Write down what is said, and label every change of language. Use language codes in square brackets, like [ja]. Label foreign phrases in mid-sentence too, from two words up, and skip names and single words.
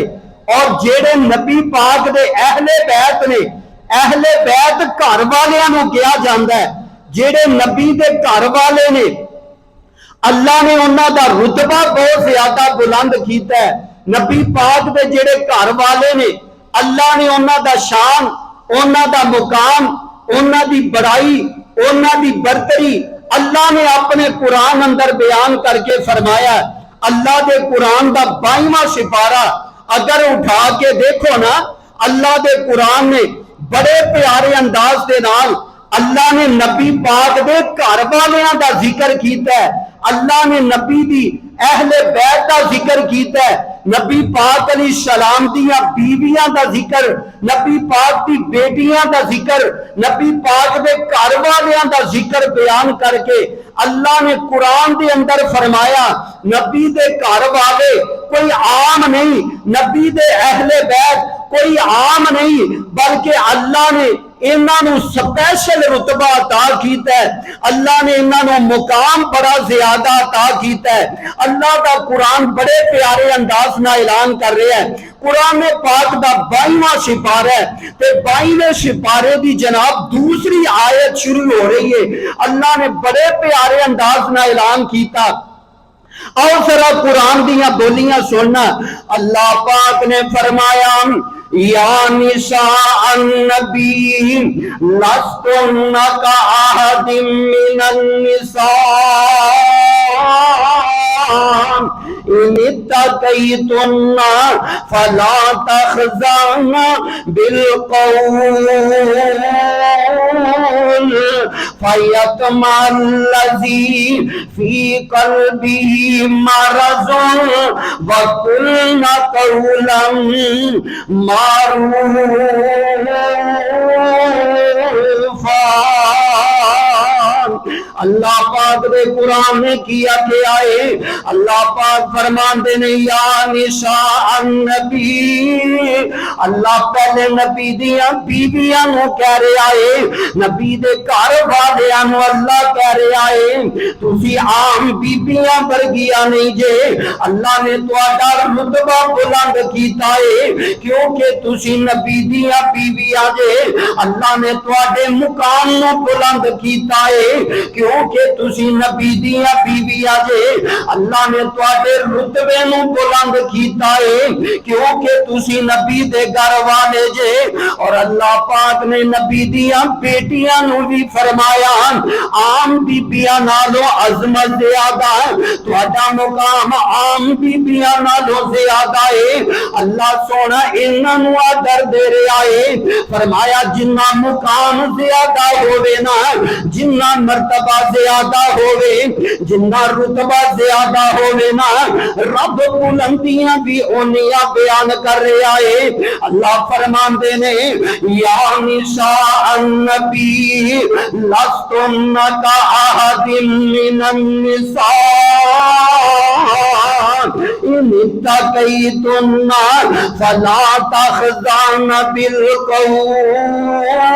[pa] اور جیڑے نبی پاک دے اہل بیت نے، اہل بیت گھر والیاں نو کیا جاندا ہے، جیڑے نبی دے گھر والے نے اللہ نے انہاں دا رتبہ بہت زیادہ بلند کیتا ہے۔ نبی پاک دے جیڑے گھر والے نے اللہ نے انہاں دا شان، انہاں دا مقام، انہاں دی بڑائی، انہاں دی برتری اللہ نے اپنے قرآن اندر بیان کر کے فرمایا۔ اللہ دے قرآن دا 22واں سپارہ اگر اٹھا کے دیکھو نا، اللہ دے قرآن نے بڑے پیارے انداز دے نال اللہ نے نبی پاک دے گھر والیاں دا ذکر کیتا ہے، اللہ نے نبی دی اہل بیت دا ذکر کیتا ہے، نبی پاک علیہ السلام دیاں بیویاں دا ذکر، نبی پاک دی بیٹیاں دا ذکر، نبی پاک دے گھر والیاں دا ذکر بیان کر کے اللہ نے قرآن دے اندر فرمایا نبی دے گھر والے کوئی عام نہیں، نبی دے اہل بیت کوئی عام نہیں، بلکہ اللہ نے انہاں نو سپیشل رتبہ عطا کیتا ہے، اللہ نے انہاں نو مقام بڑا زیادہ عطا کیتا ہے۔ اللہ دا قرآن بڑے پیارے انداز نہ اعلان کر رہے ہیں۔ قرآن پاک دا 22واں سپارہ ہے تے 22ویں سپارے دی جناب دوسری آیت شروع ہو رہی ہے۔ اللہ نے بڑے پیارے انداز نہ اعلان کیتا۔ اور ذرا قرآن دیاں بولیاں سننا، اللہ پاک نے فرمایا [ar] یا نساء النبی لستن کأحد من النساء ان اتقیتن فلا تخضعن بالقول فیطمع الذی فی قلبہ مرض وقلن قولا معروفا۔ [pa] اللہ پاک دے قرآن نے کیا کہ آئے، اللہ پاک فرمان دے نے [ar] یا نساء النبی، [pa] اللہ پہلے نبی دیاں بیویاں نو کہہ رہے آئے، نبی دے گھر والیاں نو اللہ کہہ رہے آئے تسی عام بیویاں ورگیاں نہیں جے، اللہ نے تہاڈا رتبہ بلند کیتا ہے کیونکہ تسی نبی دیاں بیویاں جے، اللہ نے تہاڈے مقام نو بلند کیتا ہے کیونکہ تسی نبی دیاں بیویاں جے، اللہ نے تواڈے رتبے نو بلند کیتا ہے کیونکہ تسی نبی دے گھر والے جے۔ اور اللہ پاک نے نبی دیاں بیٹیاں نو بھی فرمایا عام بیبیاں نالوں عظمت زیادہ، تواڈا مقام عام بیبیاں نالوں زیادہ ہے۔ اللہ سونا انہاں نو آدر دے رہا ہے، فرمایا جنہ مقام زیادہ ہووے نا، جنہ مرتبہ زیادہ ہووے، جنہ رتبہ زیادہ ہووے نا، رب بلندیاں بھی اونیاں بیان کر رہا ہے۔ اللہ فرمان دے نے [ar] یا نساء النبی لستن کأحد من النساء ان اتقیتن فلا تخضعن بالقول